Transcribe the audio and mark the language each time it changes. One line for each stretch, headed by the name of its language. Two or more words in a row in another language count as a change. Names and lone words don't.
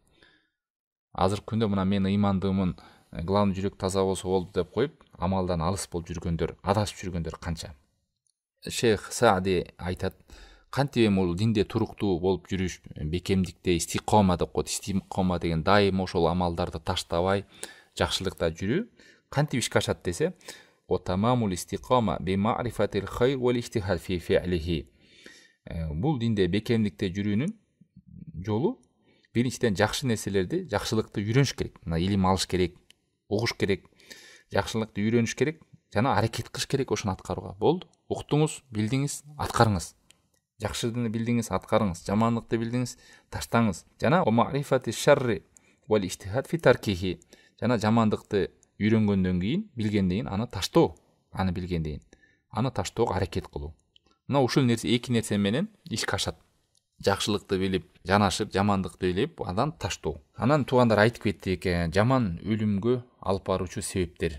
Kyrgyz: Азыркы күндө мына мен ыймандымын, главный жүрөк таза болсо болду деп коюп, амалдан алыс болуп жүргөндөр, адашып жүргөндөр канча. Шейх Саади айтат: "Кантип эми бул динде туруктуу болуп жүрүш, бекемдикте истикома деп коет. Истикома деген дайыма ошол амалдарды таштабай, жакшылыкта жүрүү кантип ишке ашат десе,
Arabic: "وتمام الاستقامة بمعرفة الخير والاجتهاد في فعله."
Kyrgyz: Бул динде бекемдикте жүрүүнүн жолу биринчиден жакшы нерселерди, жакшылыкты үйрөнүш керек. Мына илим алыш керек, угуш керек, жакшылыкты үйрөнүш керек, жана аракет кылыш керек ошону аткарууга. Болду. Уктуңуз, билдиңиз, аткарыңыз. Жакшыны билдиңиз, аткарыңыз. Жаманлыкты билдиңиз, таштаңыз.
Arabic: Жана معرفة الشر والاجتهاد في تركه.
Kyrgyz: Жана жамандыкты үйрөнгөндөн кийин, билгенден кийин аны таштоо, аны билгенден кийин аны таштоого аракет кылуу. Мына ушул нерсе, эки нерсе менен ишке ашат. Жакшылыкты билип, жанашып, жамандыкты билип, андан таштоо. Анан туугандар айтып кеттик, жаман өлүмгө алып баруучу себептер.